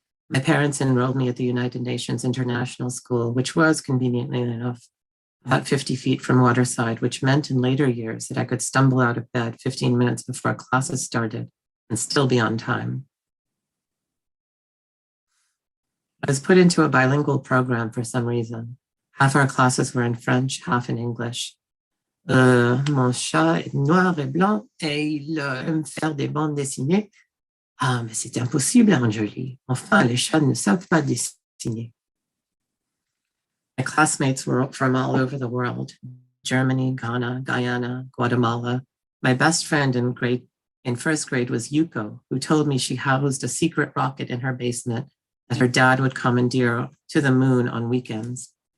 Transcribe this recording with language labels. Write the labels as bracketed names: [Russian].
[English] My parents enrolled me at the United Nations International School, which was, conveniently enough, about 50 feet from Waterside, which meant in later years that I could stumble out of bed 15 minutes before classes started and still be on time. I was put into a bilingual program for some reason. Half our classes were in French, half in English. [French] Mon chat est noir et blanc et il aime faire des bandes dessinées. Ah, mais c'est impossible, Anjali. Enfin, les chats ne savent pas dessiner. [English] My classmates were from all over the world, Germany, Ghana, Guyana, Guatemala. My best friend in first grade was Yuko, who told me she housed a secret rocket in her basement that her dad would commandeer to the moon on weekends.